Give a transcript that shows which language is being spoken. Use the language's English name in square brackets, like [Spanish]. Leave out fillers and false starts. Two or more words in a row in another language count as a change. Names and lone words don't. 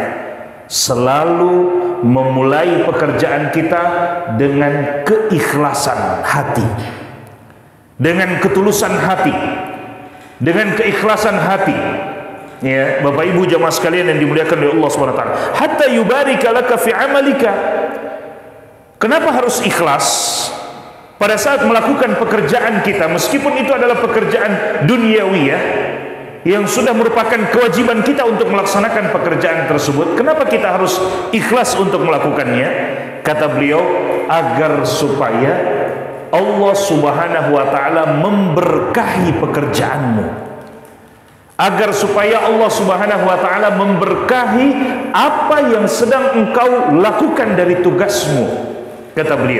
[Indonesian] Selalu memulai pekerjaan kita dengan keikhlasan hati, dengan ketulusan hati, dengan keikhlasan hati. Ya, Bapak Ibu jamaah sekalian yang dimuliakan oleh Allah [Arabic] سبحانه وتعالى. حتى يبارك لك في عملك. [Indonesian] Kenapa harus ikhlas pada saat melakukan pekerjaan kita, meskipun itu adalah pekerjaan duniawiyah yang sudah merupakan kewajiban kita untuk melaksanakan pekerjaan tersebut? Kenapa kita harus ikhlas untuk melakukannya? Kata beliau, agar supaya Allah [Arabic] سبحانه وتعالى [Indonesian] memberkahi pekerjaanmu, agar supaya Allah [Arabic] سبحانه وتعالى [Indonesian] memberkahi apa yang sedang engkau lakukan dari tugasmu, kata beliau.